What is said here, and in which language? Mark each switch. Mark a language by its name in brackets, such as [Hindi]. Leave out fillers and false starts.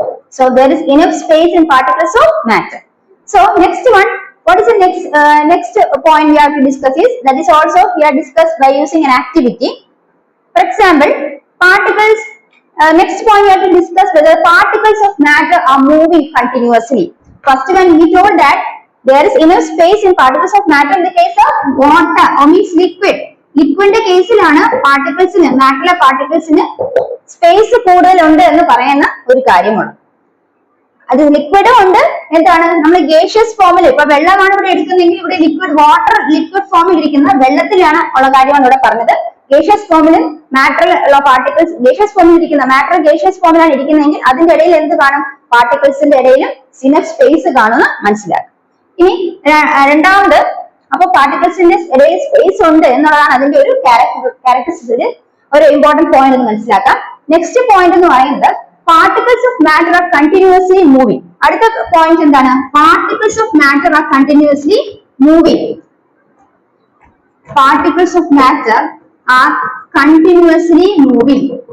[English] So there is enough space in particles of matter. So next one, what is the next point we have to discuss is, that is also we are discussed by using an activity. For example, particles. Next point we have to discuss whether particles of matter are moving continuously. First one we told that there is enough space in particles of matter in the case of water or means liquid. [Malayalam] ലിക്വിഡിന്റെ കേസിലാണ് പാർട്ടിക്കിൾസിന്, മാറ്ററിലെ പാർട്ടിക്കിൾസിന് space കൂടുതലുണ്ട് എന്ന് പറയുന്ന ഒരു കാര്യമാണ്. അത് ലിക്വിഡും ഉണ്ട്, എന്താണ് നമ്മൾ ഗേഷ്യസ് ഫോമിൽ, ഇപ്പൊ വെള്ളമാണ് ഇവിടെ എടുക്കുന്നെങ്കിൽ ഇവിടെ ലിക്വിഡ് ഫോമിൽ ഇരിക്കുന്ന വെള്ളത്തിലാണ് ഉള്ള കാര്യമാണ് ഇവിടെ പറഞ്ഞത്. ഗേഷ്യസ് ഫോമിലും മാറ്ററിൽ ഉള്ള പാർട്ടിക്കിൾസ്, ഗേഷ്യസ് ഫോമിൽ ഇരിക്കുന്ന മാറ്റർ ഗേഷ്യസ് ഫോമിലാണ് ഇരിക്കുന്നതെങ്കിൽ അതിന്റെ ഇടയിൽ എന്ത് കാണും, പാർട്ടിക്കിൾസിന്റെ ഇടയിലും ഇനഫ് സ്പേസ് കാണുമെന്ന് മനസ്സിലാക്കും. ഇനി രണ്ടാമത്, അപ്പൊ പാർട്ടിക്കിൾസിന്റെ ഇടയിൽ സ്പേസ് ഉണ്ട് എന്നുള്ളതാണ് അതിന്റെ ഒരു ക്യാരക്ടറിസ്റ്റിക്സിന്റെ ഒരു ഇമ്പോർട്ടന്റ് പോയിന്റ് എന്ന് മനസ്സിലാക്കാം. [English] next point [Malayalam] എന്ന് പറയുന്നത് [English] particles of matter are continuously moving. [Malayalam] അടുത്ത പോയിന്റ് എന്താണ്, [English] particles of matter are continuously moving. Particles of matter are continuously moving.